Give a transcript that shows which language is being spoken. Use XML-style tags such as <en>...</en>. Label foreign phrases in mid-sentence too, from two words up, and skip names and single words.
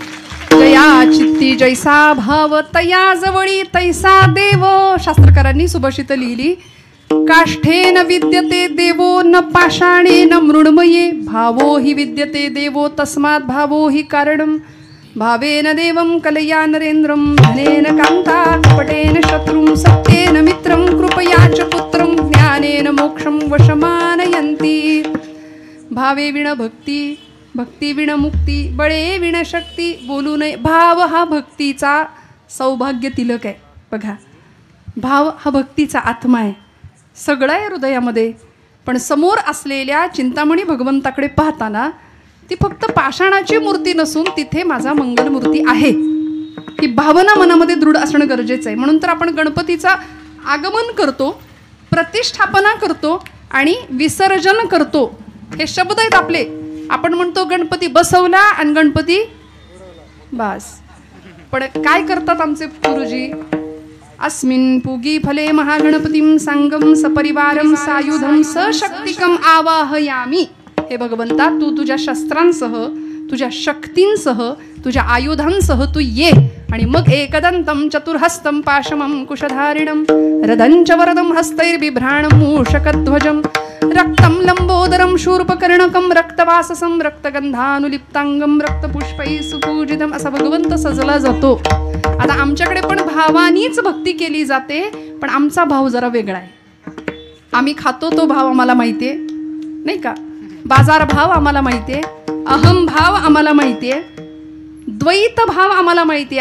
<mr>जया चित्ती जैसा भाव, तया जवळी तैसा देव. शास्त्रकारांनी सुभाषित लिहिली.</mr> <sa>काष्ठेन विद्यते देवो न पाषाणेन मृण्मये, भावो हि विद्यते देवो तस्मात् भावो हि कारणम्. भावेन देवं कलया नरेन्द्रं, धनेन कान्ता कपटेन शत्रुं, सत्येन मित्रं कृपया च पुत्रं, ज्ञानेन मोक्षं वशमानयन्ति.</sa> <mr>भावे विण भक्ती, भक्ती विण मुक्ती, बळे विण शक्ती, बोलू नये. भाव हा भक्तीचा सौभाग्य तिलक आहे. बघा, भाव हा भक्तीचा आत्मा आहे. सगळं आहे हृदयामध्ये, पण समोर असलेल्या चिंतामणी भगवंताकडे पाहताना ती फक्त पाषाणाची मूर्ती नसून तिथे माझा मंगलमूर्ती आहे ही भावना मनामध्ये दृढ असणं गरजेचं आहे. म्हणून तर आपण गणपतीचा आगमन करतो, प्रतिष्ठापना करतो आणि विसर्जन करतो. हे शब्द आहेत आपले. आपण म्हणतो गणपती बसवला आणि गणपती बस. पण काय करतात आमचे गुरुजी?</mr> <sa>अस्मिन् पूगी फले महागणपतीं सांगम सपरिवारम सायुधम सशक्तिकम आवाहयामी.</sa> <mr>हे भगवंता, तू तुझ्या शस्त्रांसह, तुझ्या शक्तींसह, तुझ्या आयुधांसह तू ये आणि मग</mr> <sa>एकदंतं चतुर्हस्तं पाशमं कुशधारिणं रदंच वरदं हस्तैर्बिभ्राणं मूषकध्वजं रक्तं लंबोदरं शूर्पकर्णकं रक्तवाससं रक्तगंधानुलिप्तांगं रक्तपुष्पैः सुपूजितम्</sa> <mr>असा भगवंत सजला जातो. आता आमच्याकडे पण भावानीच भक्ती केली जाते, पण आमचा भाव जरा वेगळा आहे. आम्ही खातो तो भाव आम्हाला माहितीये नाही का, बाजार भाव आम्हाला माहितीये, अहम भाव आम्हाला माहितीये, द्वैत भाव आम्हाला माहितीये.</mr>